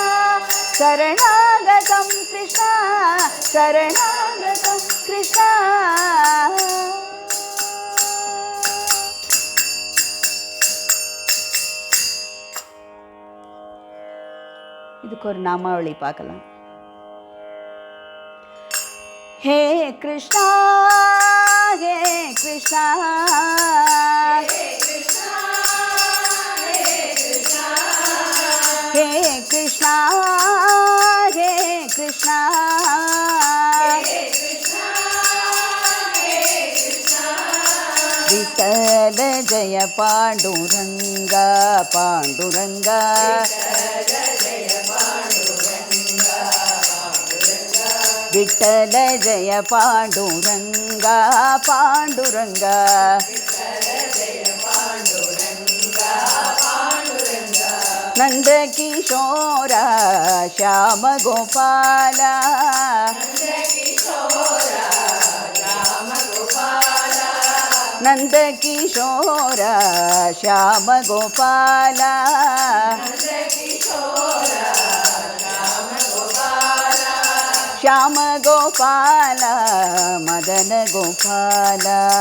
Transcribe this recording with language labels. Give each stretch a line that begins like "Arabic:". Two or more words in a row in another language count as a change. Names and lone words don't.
Tamil: சரணாகதம் கிருஷ்ணா சரணாகதம் கிருஷ்ணா. இதுக்கு ஒரு நாமாவளி பார்க்கலாம்.
Hindi: हे कृष्णा हे कृष्णा हे कृष्णा हे कृष्णा विठ्ठल जय पांडुरंगा पांडुरंगा. विठ्ठल जय पांडुरंगा पांडुरंगा. नंद किशोरा श्याम गोपाला. नंद किशोरा श्याम गोपाला. श्याम गोपाला मदन गोपाला.